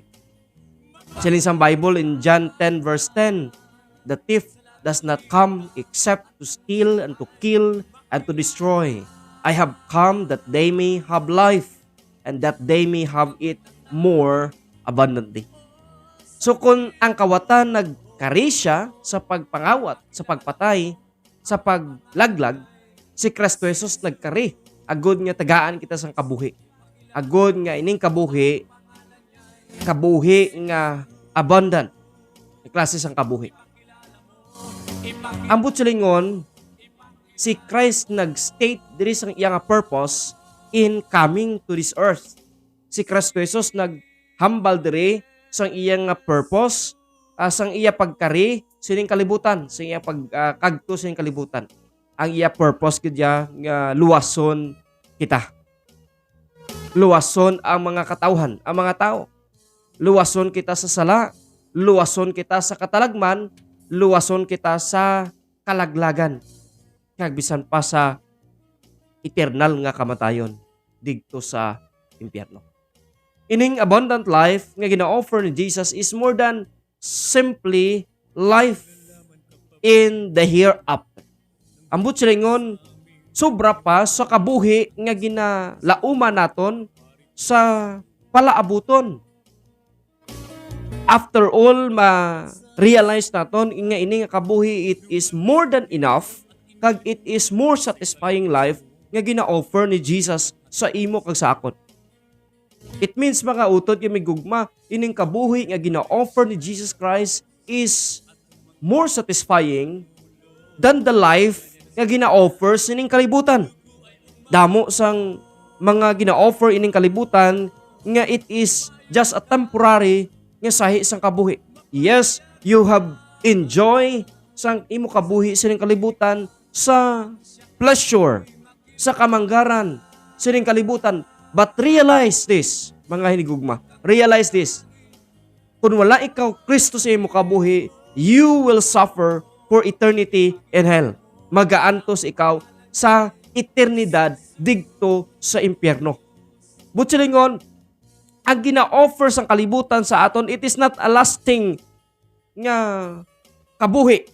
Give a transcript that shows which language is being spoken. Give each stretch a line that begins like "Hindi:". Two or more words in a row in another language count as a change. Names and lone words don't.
Hiligaynon: Siling sa
English: Bible in John 10 verse 10, the thief does not come except to steal and to kill and to destroy. I have come that they may have life and that they may have it more abundantly.
Hiligaynon: So kung ang kawatan nagkari siya sa pagpangawat, sa pagpatay, sa paglaglag, si Kristo Jesus nagkari. Agod nga tagaan kita sang kabuhi. Agod nga ining kabuhi nga abundant. Ang klase sang kabuhi. Ambot silingon, si Christ nag-state diri sang iyang
English: purpose in coming to this earth.
Hiligaynon: Si Kristo Jesus naghambal diri sang iyang purpose, sang iya pagkari sining kalibutan, sa iya pagkagto sining kalibutan. Ang iya purpose kidya nga luwason kita. Luwason ang mga katawhan, ang mga tao. Luwason kita sa sala, luwason kita sa katalagman, luwason kita sa kalaglagan. Kag bisan pa sa eternal nga kamatayon didto sa impyerno.
English: Ining abundant life
Hiligaynon: nga gina-offer ni Jesus
English: is more than simply life in the hereafter.
Hiligaynon: Ambot silingon, sobra pa sa kabuhi nga ginalauman naton sa palaabuton.
English: After all,
Hiligaynon: ma-realize naton nga ini nga kabuhi,
English: it is more than enough, kag it is more satisfying life
Hiligaynon: nga gina-offer ni Jesus sa imo kag sa akon.
English: It means
Hiligaynon: mga utod yung may gugma, ining kabuhi nga gina-offer ni Jesus Christ
English: is more satisfying than the life
Hiligaynon: nga gina-offer sining kalibutan. Damo sang mga gina-offer ining kalibutan nga
English: it is just a temporary
Hiligaynon: nga sahi sang kabuhi.
English: Yes, you have enjoy
Hiligaynon: sang imo kabuhi sining kalibutan sa pleasure, sa kamanggaran sining kalibutan.
English: But realize this,
Hiligaynon: mga hinigugma,
English: realize this.
Hiligaynon: Kung wala ikaw Kristo sa imo kabuhi,
English: you will suffer for eternity in hell.
Hiligaynon: Magaantos ikaw sa eternidad digto sa impyerno. Butsilingon, ang gina-offer sang kalibutan sa aton,
English: it is not a lasting
Hiligaynon: nga kabuhi.